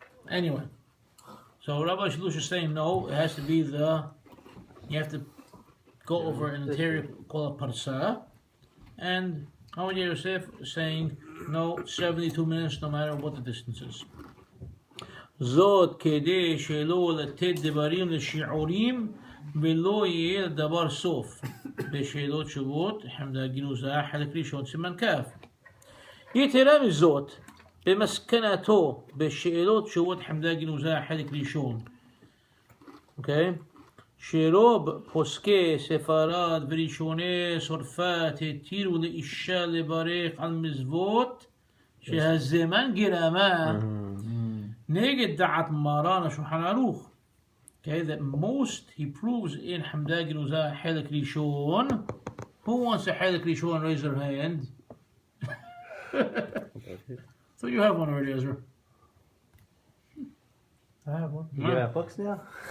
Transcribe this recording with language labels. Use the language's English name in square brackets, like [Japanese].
[English] Anyway, so Rabbi Shlush is saying no, it has to be you have to go over an interior called a parsa, and Howard Yosef is saying no, 72 minutes no matter what the distance is. [Hebrew] זאת כדי שלא לתת דברים לשיעורים ולא יהיה לדבר סוף. בשאלות תשובות, חמדה גנוזה, חלק ראשון, סימן כף. יתרה מזאת, במסקנתו, בשאלות תשובות, חמדה גנוזה, חלק ראשון. אוקיי? שרוב פוסקי ספרד וראשוני צרפת התירו לאישה לברך על מזוות שהזמן גרמה נגד דעת מרן השולחן ערוך. [English] Okay, that most he proves in Hamda Genuza Halak Rishon. Who wants a Halak Rishon? Raise their hand. So you have one already, Ezra. I have one. You have books now?